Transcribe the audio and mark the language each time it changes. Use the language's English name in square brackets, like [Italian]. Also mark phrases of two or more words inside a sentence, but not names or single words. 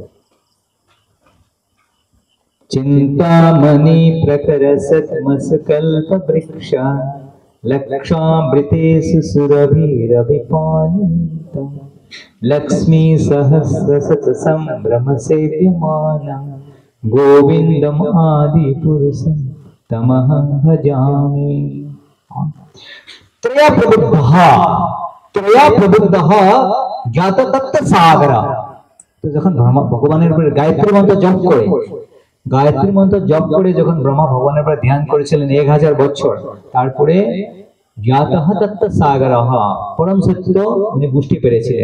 [Sanskrit] চিন্তামণি প্রকর সৎমসকল্প বৃক্ষ লক্ষামৃতেষু সুরভিরভিপালিত লক্ষ্মী সহস্র শত সম্ভ্রম সেব্যমানম গোবিন্দম আদি পুরুষম তমহং ভজামি। ত্রয়া প্রবুদ্ধ জ্ঞাত তত্ত্ব সাগর। [Bangla] তো যখন ভগবানের উপরে গায়ত্রী মন্ত্র জপ করে, গায়ত্রী মন্ত্র জপ করে যখন ব্রহ্মা ভগবানের উপরে ধ্যান করেছিলেন 1000 বছর, তারপরে [Sanskrit] জ্ঞাতঃ তত্ত্ব সাগরঃ, [Bangla] পরম সত্য উনি বুঝতে পেরেছিলেন।